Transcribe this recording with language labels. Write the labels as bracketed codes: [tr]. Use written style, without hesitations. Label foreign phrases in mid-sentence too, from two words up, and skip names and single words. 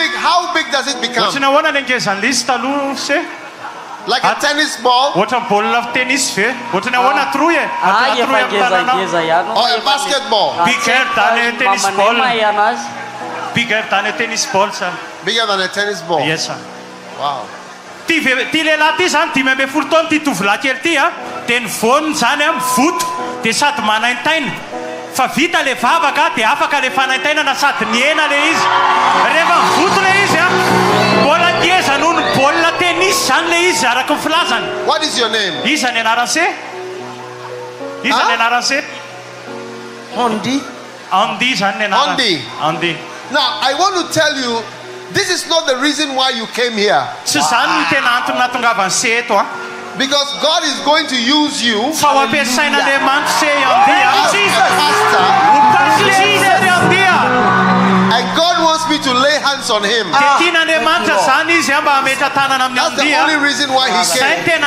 [en] How big does it become? Like a tennis ball? Or a basketball? Bigger than a tennis ball. Bigger than a tennis ball, sir. Bigger than a tennis ball? Yes, sir. Wow. [mg] Fa vita le vavaka dia afaka le fanaitainana sady niena le izy. Rehefa mivoto le izy bola ngeza noho ny baolina tennis zany le izy araka ny filazany. What is your name? Iza ny anarany se? Iza ny anarany se? Andy. Andy zany ny anarany. Andy. [en] Now I want to tell you, this is not the reason why you came here. [mg] Tsy zany ny tena antony natongavany se eto. [en] Because God is going to use you as a pastor. And God wants me to lay hands on him. That's the only reason why he came.